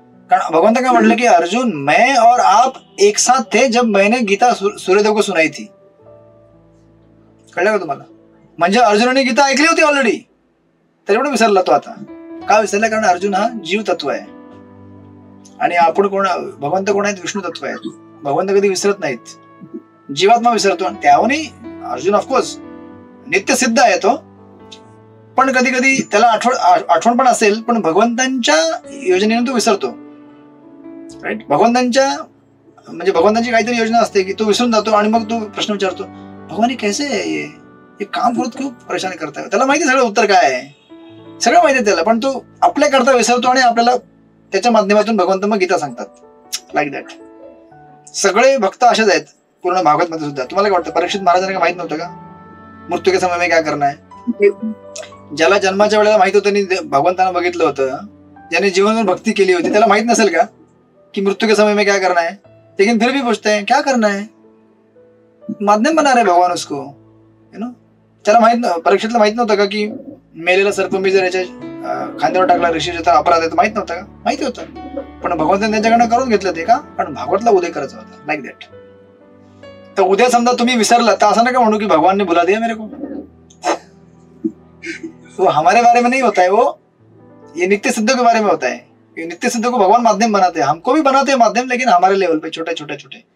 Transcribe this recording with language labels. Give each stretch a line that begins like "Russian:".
Marathi: कारण भगवंत काय म्हटलं की
Hindi: अर्जुन मैं और आप एक साथ थे जब मैंने गीता सूर्यदेव को सुनाई थी.
Marathi: कळलं का तुम्हाला? म्हणजे अर्जुनाने गीता ऐकली होती ऑलरेडी, त्याच्यामुळे विसरला तो. आता का विसरला? कारण अर्जुन हा जीव तत्व आहे आणि आपण कोण, भगवंत कोण आहेत? विष्णू तत्व आहेत. भगवंत कधी विसरत नाहीत, जीवात्मा विसरतो. आणि त्याहूनही अर्जुन ऑफकोर्स नित्य सिद्ध आहे तो, पण कधी कधी त्याला आठवण पण असेल, पण भगवंतांच्या योजनेने तो विसरतो. राईट. भगवंतांच्या म्हणजे भगवंतांची काहीतरी योजना असते की तो विसरून जातो आणि मग तो प्रश्न विचारतो भगवान कैसे आहे हे काम करत खूप परेशानी करताय. त्याला माहिती सगळं उत्तर काय आहे, सगळं माहिती त्याला, पण तो आपल्या करता विसरतो आणि आपल्याला त्याच्या माध्यमातून भगवंत मग गीता सांगतात.
English: Like that.
Marathi: सगळे भक्त असेच आहेत पूर्ण भागवत मध्ये सुद्धा. तुम्हाला काय वाटतं परीक्षित महाराजांना माहित नव्हतं का
Hindi: मृत्यू के समय में क्या करना है?
Marathi: ज्याला जन्माच्या वेळेला माहित होतं, भगवंतांना बघितलं होतं, ज्याने जीवनभर भक्ती केली होती, त्याला माहित नसेल का कि
Hindi: मृत्यू के समय में क्या करना है? लेकिन फिर भी पूछते हैं क्या करना है, माध्यम बना रहे भगवान उसको.
Marathi: त्याला माहित, परीक्षेतला माहित नव्हतं का की मेलेला सर्प मी जर याच्या खांद्यावर टाकला ऋषीच्या तर अपराध आहे, माहित नव्हतं का? माहिती होतं, पण भगवंतांनी त्यांच्याकडनं करून घेतलं ते का? कारण भागवतला उदय करायचा होता.
English: Like that.
Marathi: तर उद्या समजा तुम्ही विसरला तर असं नका म्हणू की
Hindi: भगवान ने बुला दिया मेरे को. वो हमारे बारे में नहीं होता है, वो ये नित्य सिद्ध के बारे में होता है. नित्य सिद्ध को भगवान माध्यम बनाते हैं, हमको भी बनाते हैं माध्यम, लेकिन हमारे लेवल पे छोटे छोटे छोटे.